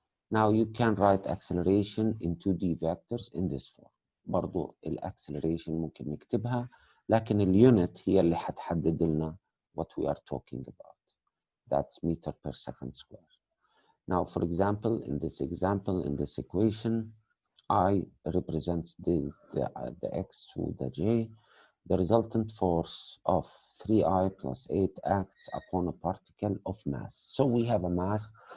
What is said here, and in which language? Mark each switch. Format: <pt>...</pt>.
<en>Now you can write acceleration in 2D vectors in this form.</en> <ar>برضو acceleration ممكن نكتبها، لكن اليونت هي اللي حتحدد لنا</ar> <en>what we are talking about. That's meter per second square. Now, for example, in this equation, I represents the x through the j. The resultant force of 3I plus 8 acts upon a particle of mass. So we have a mass.</en>